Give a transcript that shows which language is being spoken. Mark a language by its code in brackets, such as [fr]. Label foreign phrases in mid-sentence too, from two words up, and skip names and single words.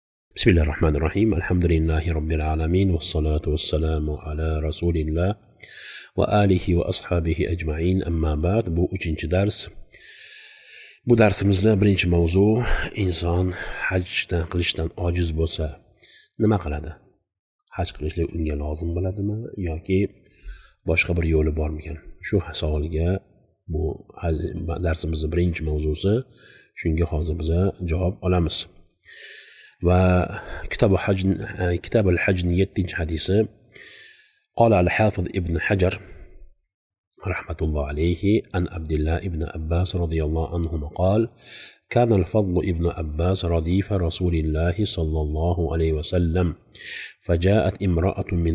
[ar] بسم الله الرحمن الرحيم الحمد لله رب العالمين والصلاة والسلام على رسول الله وآله وأصحابه أجمعين أما بعد [uz] bu 3 dars. Bu darsimizda birinchi mavzu inson hajdan qilishdan ojiz bo'lsa nima qiladi? Haj qilishlik unga lozim bo'ladimi yoki boshqa bir yo'li bormikan? Shu savolga bu darsimizning birinchi mavzusi. Shunga hozir biz javob olamiz. [ar] وكتاب الحج 7 حديث. قال الحافظ ابن حجر رحمة الله عليه عن عبد الله ابن عباس رضي الله عنهما قال: كان الفضل ابن عباس رديف رسول الله صلى الله عليه وسلم، فجاءت امرأة من